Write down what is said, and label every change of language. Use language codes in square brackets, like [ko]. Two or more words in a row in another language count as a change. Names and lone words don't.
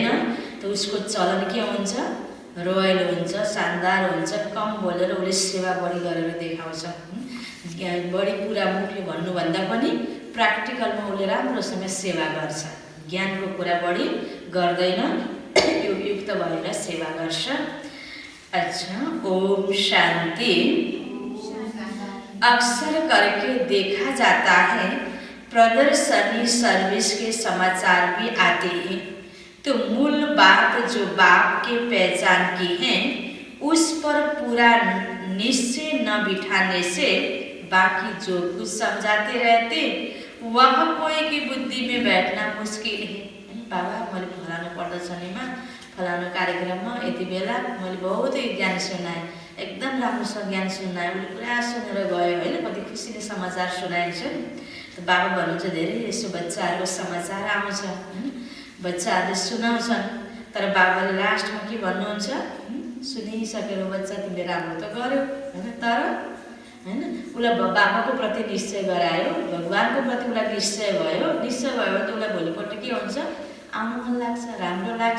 [ne] त उसको चलन के हुन्छ, रोयलो हुन्छ, शानदार हुन्छ, कम बोलेर उसले सेवा बढी गरेर देखाउँछ। बढी कुरा मुखले भन्नुभन्दा पनि प्र्याक्टिकलमा उसले राम्रोसँग सेवा गर्छ, ज्ञानको कुरा बढी गर्दैन, युक्त भएर सेवा गर्छ। [hi] अच्छा, ओम शांति। अक्सर करके देखा जाता है प्रदर्शनी सर्विस के समाचार भी आते हैं, तो मूल बात जो बाप के पहचान की है उस पर पूरा निश्चय न बिठाने से बाकी जो कुछ समझाते रहते वह कोई की बुद्धि में बैठना मुश्किल है। [ne] बाबा मैले फलानु प्रदर्शनीमा फलानु कार्यक्रममा यति बेला मैले बहुत ज्ञान सुनाएँ, एकदम राम्रोसँग ज्ञान सुनाएँ, उसले पुरा सुनेर गयो होइन, कति खुसीले समाचार सुनाइन्छ। त बाबा भन्नुहुन्छ धेरै यसो बच्चाहरूको समाचार आउँछ होइन, बच्चाहरूले सुनाउँछन्, तर बाबाले लास्टमा के भन्नुहुन्छ, सुनिसकेर बच्चा तिमीले राम्रो त गर्यो होइन, तर होइन उसलाई बाबाको प्रति निश्चय गरायो, भगवानको प्रति उसलाई निश्चय भयो भने त उसलाई भोलिपल्ट के हुन्छ, आउनु मन लाग्छ, राम्रो लाग्छ।